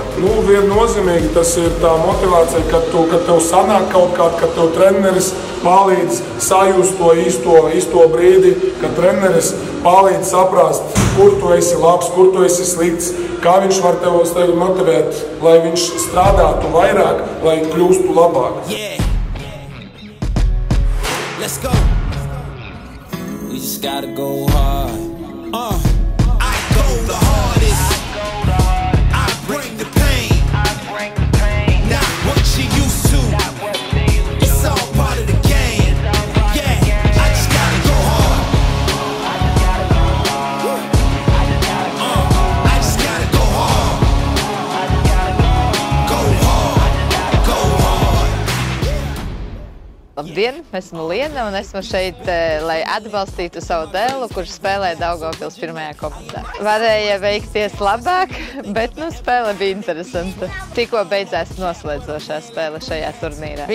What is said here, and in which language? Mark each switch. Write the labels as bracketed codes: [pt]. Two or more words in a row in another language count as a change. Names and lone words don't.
[lv] Viennozīmīgi tas ir tā motivācija, kad tev sanāk kaut kāds, kad tev treneris palīdz sajust to īsto brīdi, kad treneris palīdz saprast, kur tu esi labs, kur tu esi slikts, kā viņš var tevi motivēt, lai viņš strādātu vairāk, lai kļūstu labāk. [en] Let's go. We just gotta go hard. I go the hardest. I bring the pain. Not what you used to. It's all part of the game. Yeah, I just gotta go hard. I just gotta go hard. Go hard. Go hard. [lv] Labdien, esmu Liena un esmu šeit, lai atbalstītu savu dēlu, kurš spēlē Daugavpils 1. komandā. Varēja veikties labāk, bet spēle bija interesanta. Tikko beidzās noslēdzošā spēle šajā turnīrā.